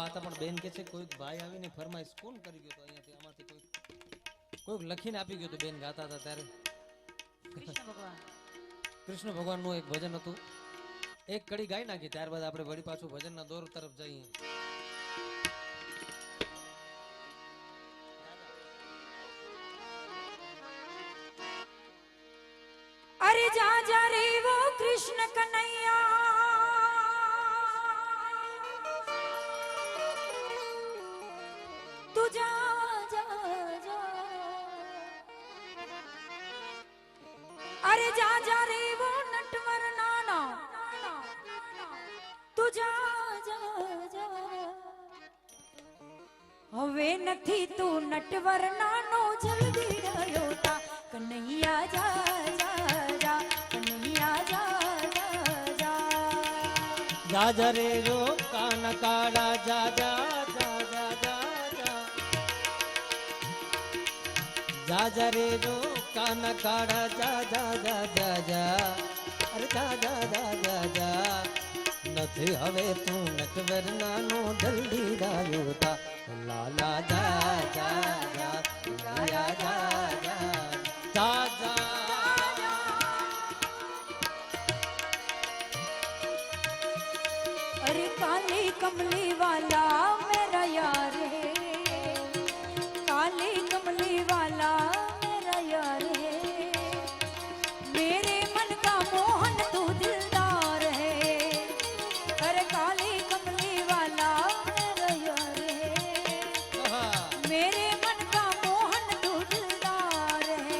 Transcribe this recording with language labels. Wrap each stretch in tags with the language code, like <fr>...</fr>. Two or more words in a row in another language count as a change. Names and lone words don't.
<gu>હતા, પણ બેન કે છે કોઈક ભાઈ આવીને ફરમાઈશ કોણ કરી ગયો તો અહીંયાથી આમાંથી કોઈક લખીને આપી ગયો તો બેન ગાતા હતા ત્યારે। કૃષ્ણ ભગવાનનું એક ભજન હતું, એક કડી ગાઈ નાખી ત્યારબાદ આપણે વળી પાછું ભજનના દોર તરફ જઈએ।</gu> <hi>अरे जा जा रे वो कृष्ण कन्हैया, तू जा जा जा। अरे जा जा रे वो नटवर नाना, तू जा जा जा।</hi> <gu>હવે નથી તું નટવર નાનો, જલ્દી ગયો તા કન્હૈયા જા જા જા, કન્હૈયા જા જા જા।</gu> <hi>जा जा रे रो कान काड़ा, जा जा जा जा जा जा, जा जा रे रो कान काड़ा, जा जा जा जा जा, अरे जा जा जा जा जा।</hi> <gu>નથી હવે તું નટવર નાનો, જલ્દી ગાયો તા લાલા</gu> <hi>जा जा जा, जा जा जा जा जा। अरे काली कमली वाला मेरा यार है, काली कमली वाला मेरा यार है, मेरे मन का मोहन तू दिलदार है। अरे काली कमली वाला मेरा यार है, मेरे मन का मोहन तू दिलदार है।</hi>